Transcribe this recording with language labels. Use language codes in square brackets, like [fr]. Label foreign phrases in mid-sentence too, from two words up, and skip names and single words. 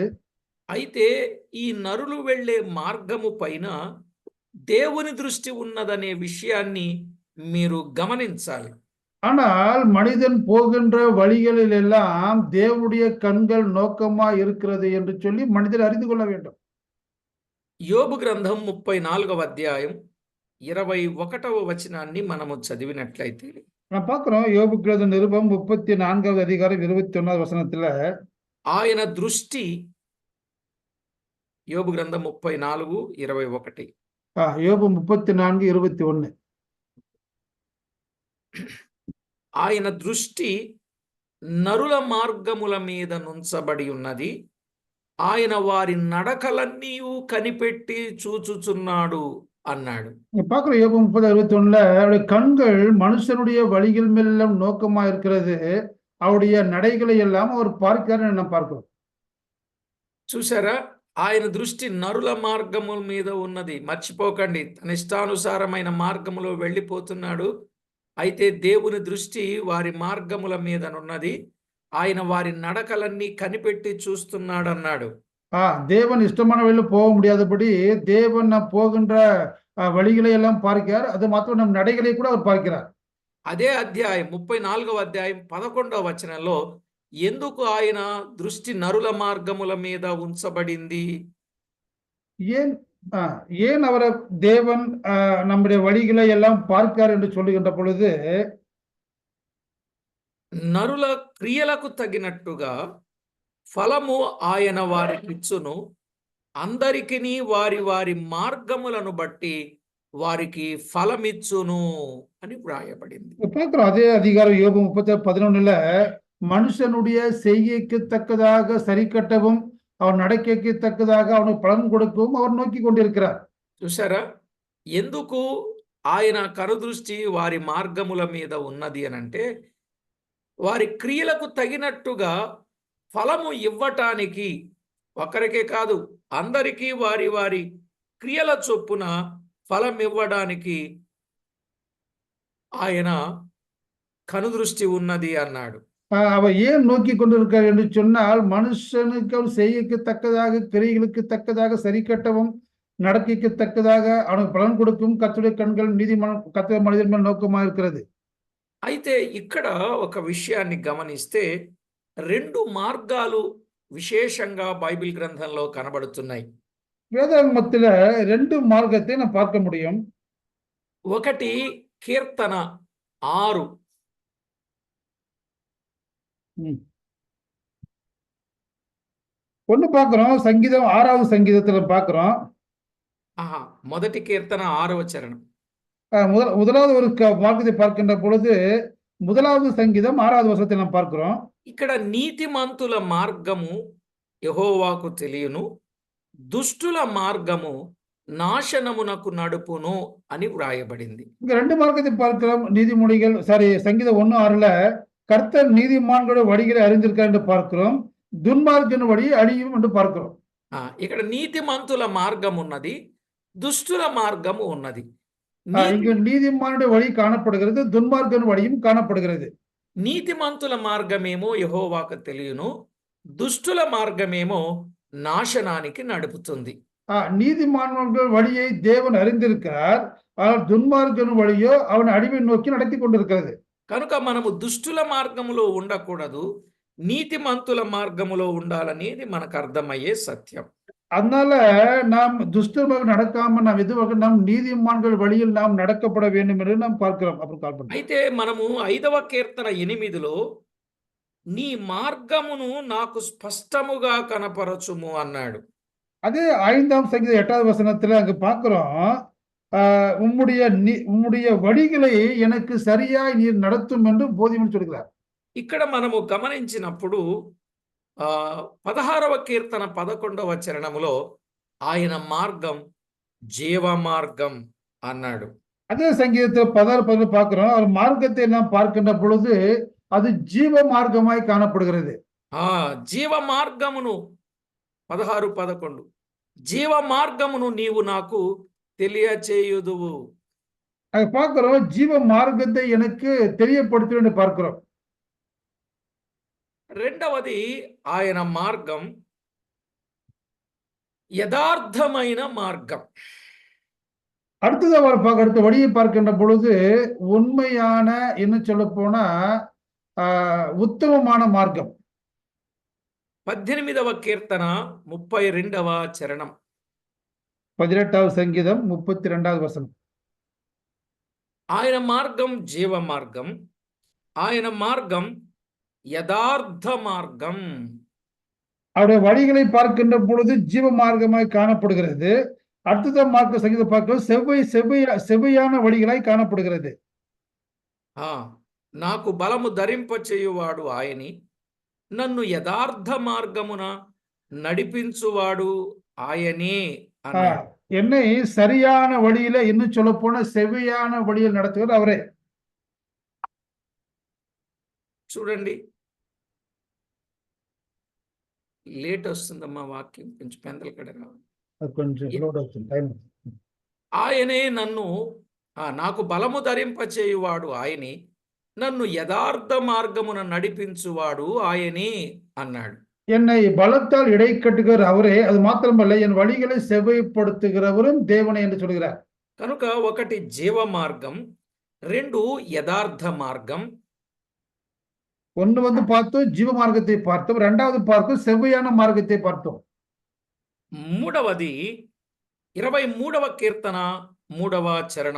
[te] అయితే ఈ నరులు వెళ్ళే మార్గము పైన దేవుని దృష్టి ఉన్నదనే విషయాన్ని మీరు గమనించాలి. [ta] ஆனால் மனிதன் போகின்ற வழிகளில் எல்லாம் தேவனுடைய கண்கள் நோக்கமா இருக்கிறது என்று சொல்லி மனிதர் அறிந்து கொள்ள வேண்டும். [te] యోబు గ్రంథం 34వ అధ్యాయం 21వ వచనాన్ని మనము చదివినట్లయితే, [ta] நான் பார்க்கிறோம் யோபு கிரந்த நிருபம் 34வது அதிகாரம் 21வது వచనத்துல [te] ఆయన దృష్టి, యోబు గ్రంథం 34:21, యోబు 34:21, ఆయన దృష్టి నరుల మార్గముల మీద నుంచబడి ఉన్నది, ఆయన వారి నడకలన్నీ కనిపెట్టి చూచుచున్నాడు అన్నాడు. [ta] பார்க்கிறோம் யோபு 30:21ல அவருடைய கண்கள் மனுஷனுடைய வழிகள் மேலும் நோக்கமா இருக்கிறது, அவருடைய நடைகளை எல்லாம் அவர் பார்க்கிறார் நம்ம பார்க்கிறோம். [te] చూసారా, ఆయన దృష్టి నరుల మార్గముల మీద ఉన్నది. మర్చిపోకండి, తన ఇష్టానుసారమైన మార్గములో వెళ్ళిపోతున్నాడు. అయితే దేవుని దృష్టి వారి మార్గముల మీదనున్నది. ఆయన వారి నడకలన్నీ కనిపెట్టి చూస్తున్నాడన్నాడు. [ta] தேவன் இஷ்டமானவழியில போக முடியாதபடி தேவன் நாம் போகின்ற வழிகளை எல்லாம் பார்க்கிறார். அது மாத்திரம் நம் நடைகளை கூட அவர் பார்க்கிறார். [te] అదే అధ్యాయం 34వ అధ్యాయం 11వ వచనంలో ఎందుకు ఆయన దృష్టి నరుల మార్గముల మీద ఉంచబడింది? [ta] ஏன் ஏன் அவரை தேவன் நம்முடைய வழிகளை எல்லாம் பார்க்கிறார் என்று சொல்லுகின்ற பொழுது, [te] నరుల క్రియలకు తగినట్టుగా ఫలము ఆయన వారికిచ్చును, అందరికిని వారి వారి మార్గములను బట్టి వారికి ఫలమిచ్చును అని వ్రాయబడింది. [ta] பார்க்கிறோம் அதே அதிகாரம் யோபு 30:11 மனுஷனுடைய செய்கைக்கு தக்கதாக சரி கட்டவும் அவன் நடக்கைக்கு தக்கதாக அவனுக்கு பலன் கொடுக்கவும் அவர் நோக்கி கொண்டிருக்கிறார். [te] చూసారా? ఎందుకు ఆయన కనుదృష్టి వారి మార్గముల మీద ఉన్నది అనంటే, వారి క్రియలకు తగినట్టుగా ఫలము ఇవ్వటానికి, ఒకరికే కాదు అందరికీ వారి వారి క్రియల చొప్పున ఫలం ఇవ్వడానికి ఆయన కనుదృష్టి ఉన్నది అన్నాడు. [ta] அவர் ஏன் நோக்கி கொண்டிருக்கிறார் என்று சொன்னால், மனுஷனுக்கு அவன் செய்கைக்கு தக்கதாக கிரியைகளுக்கு தக்கதாக சரி கட்டவும் நடக்கைக்கு தக்கதாக அவனுக்கு பலன் கொடுக்கும் கர்த்தருடைய கண்கள் கர்த்தருடைய மனிதன் மேல் நோக்கமாக இருக்கிறது. [te] అయితే ఇక్కడ ఒక విషయాన్ని గమనిస్తే 2 మార్గాలు విశేషంగా బైబిల్ గ్రంథంలో కనబడుతున్నాయి. [ta] வேதாகமத்துல 2 మార్గத்தை நாம் பார்க்க முடியும். [te] ఒకటి కీర్తన 6. [ta] ஒண்ணு பார்க்கிறோம், சங்கீதம் 6வது சங்கீதத்துல பார்க்கிறோம். [te] మొదటి కీర్తన 6వ చరణం. [ta] முதலாவது ஒரு మార్గத்தை பார்க்கின்ற பொழுது 1வது సంగీతం 6வது వచనத்தை நாம் பார்க்கிறோம். [te] ఇక్కడ నీతిమంతుల మార్గము యెహోవాకు తెలియను, దుష్టుల మార్గము నాశనమునకు నడుపును అని వ్రాయబడింది. [ta] இங்க 2 మార్గத்தை பார்க்கிறோம். நீதிமொழிகள் சங்கீதம் 1:6ல கர்த்தர் நீதிமான்களுடைய வழிகளை அறிந்திருக்கிறார் என்று பார்க்கிறோம். துன்மார்க்கன் வழி அழியும் என்று பார்க்கிறோம். [te] ఇక్కడ నీతిమంతుల మార్గం ఉన్నది, దుష్టుల మార్గము ఉన్నది. [ta] இங்கு நீதிமானுடைய வழி காணப்படுகிறது, துன்மார்க்கன் வழியும் காணப்படுகிறது. [te] నీతిమంతుల మార్గమేమో యెహోవాకు తెలియను, దుష్టుల మార్గమేమో నాశనానికి నడుపుతుంది. [ta] நீதிமான்கள் வழியை தேவன் அறிந்திருக்கிறார், ஆனால் துன்மார்க்கன் வழியோ அவன் அழிவை நோக்கி நடத்தி கொண்டிருக்கிறது. [te] కనుక మనము దుష్టుల మార్గములో ఉండకూడదు, నీతిమంతుల మార్గములో ఉండాలనేది మనకు అర్థమయ్యే సత్యం. [ta] அதனால நாம் துஷ்டமாக நடக்காம நாம் எதுவாக நாம் நீதிமான்கள் வழியில் நாம் நடக்கப்பட வேண்டும் என்று நாம் பார்க்கிறோம். [te] అయితే మనము 5వ కీర్తన 8లో నీ మార్గమును నాకు స్పష్టముగా కనపరచుము అన్నాడు. [ta] அதே 5ஆம் சங்கீதம் 8வது வசனத்துல அங்க பார்க்கிறோம், உம்முடைய வழிகளை எனக்கு சரியாய் நீர் நடத்தும் என்று போதியும் சொல்கிறார். [te] ఇక్కడ మనము గమనించినప్పుడు 16వ కీర్తన 11వ చరణములో ఆయన మార్గం జీవ మార్గం అన్నాడు. [ta] அதே சங்கீதத்தை 16 பார்க்கிறோம், அவர் மார்க்கத்தை நாம் பார்க்கின்ற பொழுது அது ஜீவ மார்க்கமாய் காணப்படுகிறது. [te] జీవ మార్గమును 16:11 జీవ మార్గమును నీవు నాకు తెలియచేయుదువు. [ta] அது பார்க்கிறோம், ஜீவ மார்க்கத்தை எனக்கு தெரியப்படுத்து என்று பார்க்கிறோம். [te] రెండవది ఆయన మార్గం యథార్థమైన మార్గం. [ta] அடுத்த வழியை பார்க்கின்ற பொழுது உண்மையான, என்ன சொல்ல போனா [te] ఉత్తమமான మార్గం. 18వ కీర్తన 32వ చరణం. 18వ సంగీతం 32వ వచనం. ఆయన మార్గం జీవ మార్గం, ఆయన మార్గం యథార్థ మార్గం. [ta] அவருடைய வழிகளை பார்க்கின்ற பொழுது ஜீவ மார்க்கமாய் காணப்படுகிறது. அடுத்த மார்க்க சங்கீதம் பார்க்க செவ்வையான வழிகளாய் காணப்படுகிறது. [te] నాకు బలము ధరింపచేయువాడు ఆయని, నన్ను యథార్థ మార్గమున నడిపించువాడు ఆయనే అన్నాడు. [ta] என்னை சரியான வழியில, இன்னும் சொல்ல போன செவ்வையான வழியில் நடத்துவது அவரே. [te] చూడండి, లేట్ వస్తుందమ్మా వాక్యం, కొంచెం పెందల కడ రావాలి. ఆయనే నన్ను నాకు బలము ధరింపచేయువాడు ఆయనే, నన్ను యథార్థ మార్గమున నడిపించువాడు ఆయనే అన్నాడు. [ta] என்னை பலத்தால் இடைக்கட்டுகிற அவரே, அது மாத்திரமல்ல என் வழிகளை செவ்வைப்படுத்துகிறவரும் தேவனே என்று சொல்கிறார். [te] కనుక ఒకటి జీవ మార్గం, 2 యథార్థ మార్గం, [ta] ஒன்று வந்து பார்த்தோம் ஜீவ மார்க்கத்தை பார்த்தோம், இரண்டாவது பார்த்தோம் செவ்வையான மார்க்கத்தை பார்த்தோம். [te] మూడవది 23వ కీర్తన 3వ చరణం.